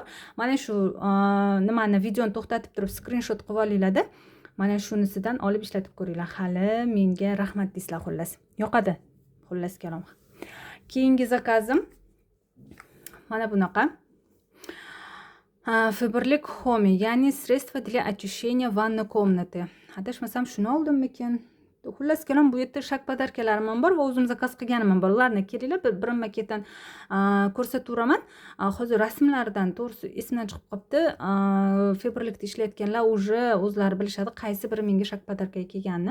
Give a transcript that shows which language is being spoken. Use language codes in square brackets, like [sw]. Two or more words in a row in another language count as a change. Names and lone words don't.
[uz] Mana shu nimani videoni to'xtatib turib skrinshot qilib olinglar-da. Mana shunisidan olib ishlatib ko'ringlar. Hali menga rahmat deysizlar xullas. Yoqadi. Xullas kalom. Keyingi zakazim mana bunaqa. Faberlik Home, ya'ni [ru] средство для очищения ванной комнаты. [uz] Adashmasam shuni oldimmikin? Xullas kalom, bu yerda shak podarkalarim ham bor va o'zim zakaz qilganim ham bor. Ularni kelinglar, birin-ketin ko'rsataveraman. Hozir rasmlaridan to'g'risi esimdan chiqib qolibdi. Faberlikda ishlayotganlar уже o'zlari bilishadi qaysi biri menga shak podarkaga kelganini.